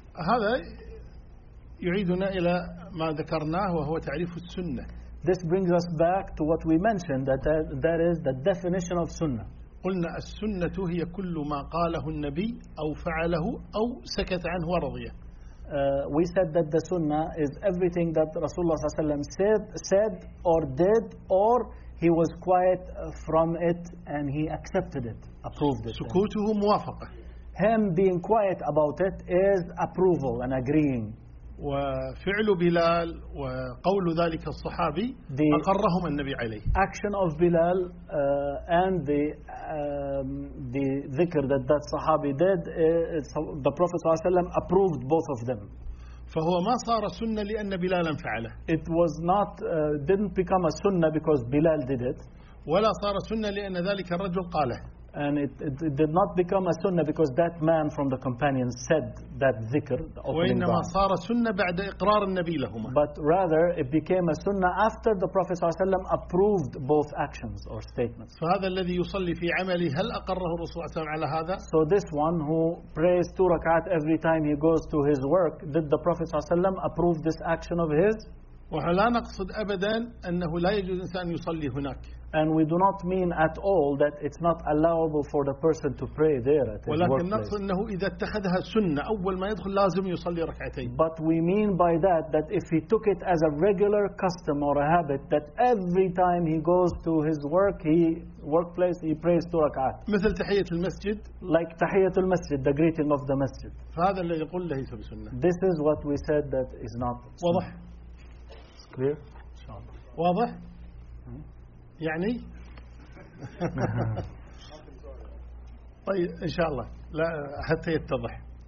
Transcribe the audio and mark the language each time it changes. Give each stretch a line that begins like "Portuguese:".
Arabic: هذا يعيدنا إلى ما ذكرناه وهو تعريف السنة.
English: This brings us back to what we mentioned, that that is the definition of sunnah.
Arabic: قلنا السنة هي كل ما قاله النبي أو فعله أو سكت عنه ورضيه.
English: We said that the sunnah is everything that Rasulullah sallallahu alaihi wasallam said or did, or he was quiet from it and he accepted it, approved it.
Arabic: سكوته موافقة.
English: Him being quiet about it is approval and agreeing.
Arabic: وفعل بلال وقول ذلك الصحابي أقرهم النبي عليه.
English: Action of Bilal and the ذكر that صحابي did, the Prophet
Arabic: صلى الله عليه وسلم
English: approved both of them.
Arabic: فهو ما صار سنة لأن بلال فعله.
English: It was not didn't become a sunnah because Bilal did it.
Arabic: ولا صار سنة لأن ذلك الرجل قاله.
English: And it did not become a sunnah because that man from the companions said that dhikr, the opening dua.
Arabic: وإنما صار سنة بعد إقرار النبي لهما.
English: But rather, it became a sunnah after the Prophet
Arabic: صلى الله عليه وسلم
English: approved both actions or statements.
Arabic: فهذا الذي يصلي في عملي هل أقره الرسول صلى الله عليه وسلم على هذا؟
English: So this one who prays two rak'at every time he goes to his work, did the Prophet
Arabic: صلى الله عليه وسلم
English: approve this action of his?
Arabic: ولا نقصد ابدا انه لا يجوز انسان يصلي هناك.
English: And we do not mean at all that it's not allowable for the person to pray there at his
Arabic: ولكن
English: workplace.
Arabic: نقصد انه اذا اتخذها سنه اول ما يدخل لازم يصلي ركعتين.
English: But we mean by that if he took it as a regular custom or a habit, that every time he goes to his workplace he prays two rak'at.
Arabic: مثل تحية المسجد.
English: Like تحية المسجد, the greeting of the masjid.
Arabic: فهذا اللي يقول ليس بسنة.
English: This is what we said that is not sunnah.
Arabic: واضح؟
English: Clear.
Arabic: واضح؟ يعني؟ طيب إن شاء الله لا حتى يتضح.